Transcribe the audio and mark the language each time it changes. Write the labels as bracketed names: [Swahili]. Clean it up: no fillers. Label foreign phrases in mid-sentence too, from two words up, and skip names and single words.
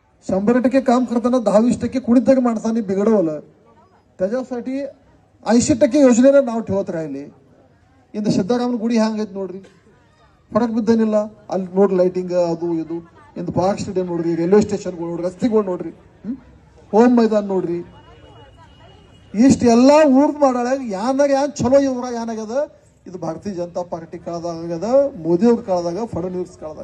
[Marathi] 100% काम करताना 10-20% कुणीतरी माणसांनी बिघडवलं, त्याच्यासाठी 80% योजनेला नाव ठेवत राहिले. [Kannada] ಇಂದ ಸಿದ್ದರಾಮನ ಗುಡಿ ಹ್ಯಾಂಗೈತೆ ನೋಡ್ರಿ, ಹೊರಗೆ ಬಿದ್ದೇನಿಲ್ಲ. ಅಲ್ಲಿ ನೋಡ್ರಿ ಲೈಟಿಂಗ್ ಅದು ಇದು. ಇಂದು ಪಾರ್ಕ್ ಸ್ಟೇಡಿಯಂ ನೋಡ್ರಿ, ರೈಲ್ವೆ ಸ್ಟೇಷನ್ಗಳು ನೋಡ್ರಿ, ರಸ್ತೆಗಳು ನೋಡ್ರಿ, ಹೋಮ್ ಮೈದಾನ ನೋಡ್ರಿ. ಇಷ್ಟು ಎಲ್ಲ ಊರ್ದು ಮಾಡಾಳ. ಯಾನ್ ಚಲೋ ಇವ್ರ ಏನಾಗ್ಯದ, ಇದು ಭಾರತೀಯ ಜನತಾ ಪಾರ್ಟಿ ಕಾಲದಾಗ, ಮೋದಿ ಅವ್ರ ಕಾಲದಾಗ, ಫಡ್ನವೀಸ್ ಕಾಲದಾಗ.